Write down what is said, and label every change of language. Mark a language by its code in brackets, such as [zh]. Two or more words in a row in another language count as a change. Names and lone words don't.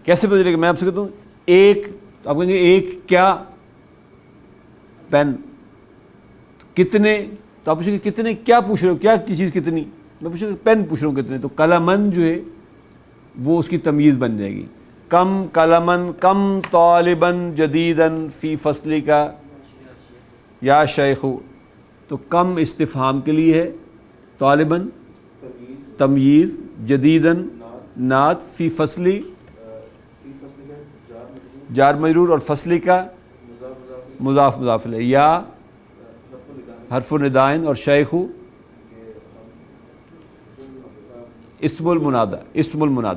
[ur] کیسے پتہ چلے گا؟ میں آپ سے کہتا ہوں ایک، تو آپ کہیں گے ایک کیا پین. کتنے، تو آپ پوچھیں گے کتنے کیا پوچھ رہے ہو، کیا چیز کتنی؟ میں پوچھوں گا پین پوچھ رہا ہوں کتنے. تو قلمن جو ہے وہ اس کی تمییز بن جائے گی. [ar] کم قلمن، کم طالباً جدیداً فی فصلک یا شیخ. [ur] تو کم استفہام کے لیے ہے، طالباً تمییز، جدیداً نعت، [ar] فی فصلی [ur] جار مجرور، اور فصلی کا مضاف مضاف الیہ، یا حرف ندائن، اور شیخ [ar] اسم المنادہ. اسم المنادہ.